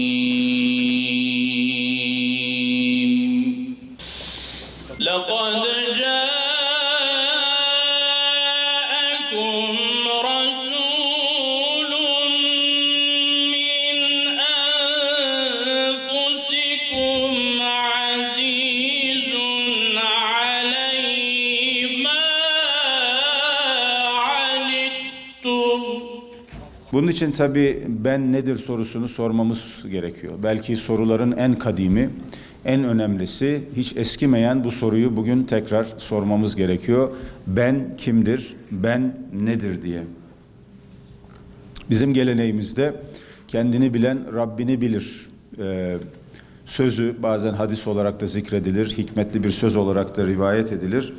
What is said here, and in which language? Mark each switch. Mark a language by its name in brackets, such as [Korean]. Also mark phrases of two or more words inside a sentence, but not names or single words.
[Arabic] لقد جاءكم رسول من أنفسكم عزيز عليه ما عنتم. [Turkish] Bunun için tabii ben nedir sorusunu sormamız gerekiyor. Belki soruların en kadimi, en önemlisi, hiç eskimeyen bu soruyu bugün tekrar sormamız gerekiyor. Ben kimdir, ben nedir diye. Bizim geleneğimizde kendini bilen Rabbini bilir sözü bazen hadis olarak da zikredilir, hikmetli bir söz olarak da rivayet edilir.